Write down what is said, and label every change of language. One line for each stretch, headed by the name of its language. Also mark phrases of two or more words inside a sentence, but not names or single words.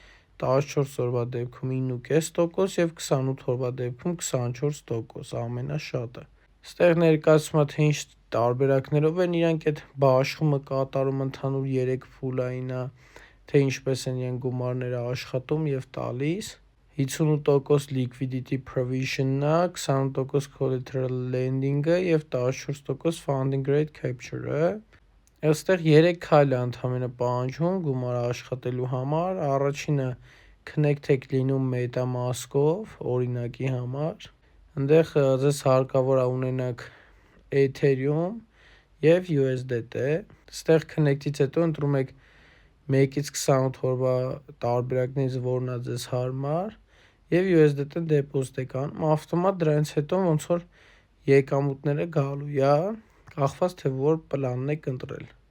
Armenian: 14 օրվա դեպքում 9.5% և 28 օրվա դեպքում 24%, ամենաշատը։ Ստեղ ներկայացում է, թե ինչ տարբերակներով են իրանք այդ բաշխումը կատարում, ընդհանուր 3 փուլային է, թե ինչպես են իրենք գումարները աշխատում և տալիս, 58%
English: liquidity provision-
Armenian: ն է, 28%
English: collateral lending-
Armenian: ը և 14%
English: funding rate capture-
Armenian: ը։ Այստեղ 3 քայլ է ընդամենը պահանջում գումար աշխատելու համար, առաջինը connect եք լինում MetaMask-ով, օրինակի համար, այնտեղ ձեզ հարկավոր է ունենաք Ethereum և USDT, այստեղ connect-ից հետո ընտրում եք 1-ից 28 օրվա տարբերակներից որն է ձեզ հարմար և USDT-ն դեպոզիտ եք անում, ավտոմատ դրանից հետո ոնց որ եկամուտները գալու է, կախված թե որ պլանն եք ընտրել,